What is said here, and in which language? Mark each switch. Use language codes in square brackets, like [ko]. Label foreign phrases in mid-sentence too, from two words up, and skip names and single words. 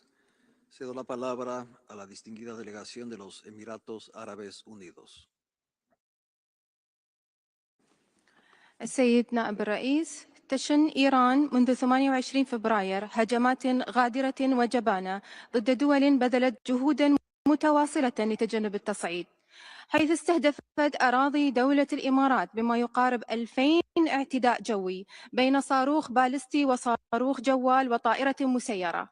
[es] Cedo la palabra a la distinguida delegación de los Emiratos Árabes Unidos. [ar] السيد نائب الرئيس، تشن إيران منذ 28 فبراير هجمات غادرة وجبانة ضد دول بذلت جهودا متواصلة لتجنب التصعيد، حيث استهدفت أراضي دولة الإمارات بما يقارب 2000 اعتداء جوي بين صاروخ باليستي وصاروخ جوال وطائرة مسيرة.